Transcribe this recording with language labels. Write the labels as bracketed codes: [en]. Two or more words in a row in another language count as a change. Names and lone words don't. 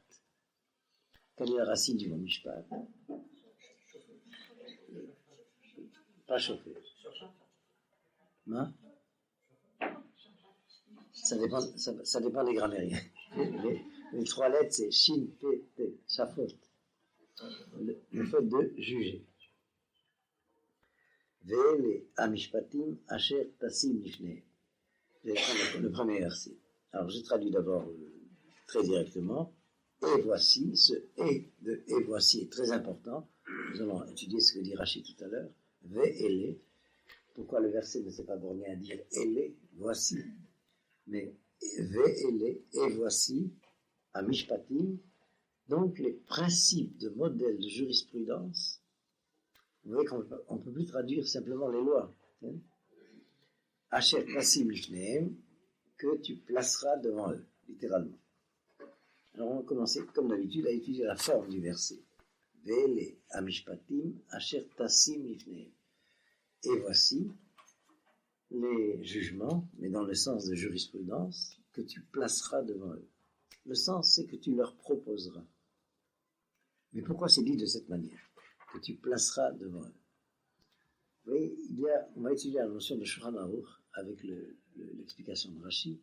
[fr] Quelle est la racine du mot mishpat? Pas chauffer. Hein? Ça dépend des grammairiens. Les 3 lettres, c'est Shin, Pe, Te, Shafot. Le fait de juger. [he] ואלה המשפטים אשר תשים לפני. [fr] Le premier verset. Alors je traduis d'abord très directement. Et voici, ce et de et voici est très important. Nous allons étudier ce que dit Rashi tout à l'heure. Ve'ele. Pourquoi le verset ne s'est pas borné à dire ele, voici. Mais ve'ele, et voici, à mishpatim, donc les principes de modèle de jurisprudence. Vous voyez qu'on ne peut plus traduire simplement les lois. [he] אשר תשים לפניהם, [fr] que tu placeras devant eux, littéralement. Alors on va commencer, comme d'habitude, à étudier la forme du verset. [he] ואלה המשפטים אשר תשים לפניהם. [fr] Et voici les jugements, mais dans le sens de jurisprudence, que tu placeras devant eux. Le sens, c'est que tu leur proposeras. Mais pourquoi c'est dit de cette manière? Que tu placeras devant eux. Vous voyez, on va étudier la notion de Shulchan Aruch avec l'explication de Rashi.